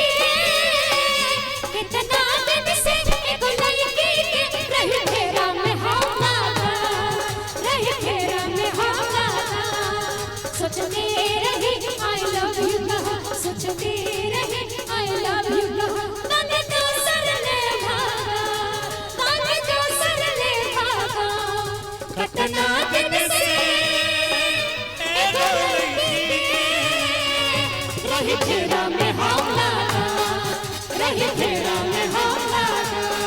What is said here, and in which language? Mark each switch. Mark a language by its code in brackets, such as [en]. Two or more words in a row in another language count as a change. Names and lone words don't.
[bho] कितना दिन से ये गोलाई के रही फेरा में हम लागा, रही फेरा में हम लागा। सोचते रहे [en] I love you [bho] कहा, सोचते रहे [en] I love you [bho] कहा। ताने तो सर ले भागा, ताने तो सर ले भागा। कितना दिन से रही फेरा में हम लागा, रही फेरा में हम लागा।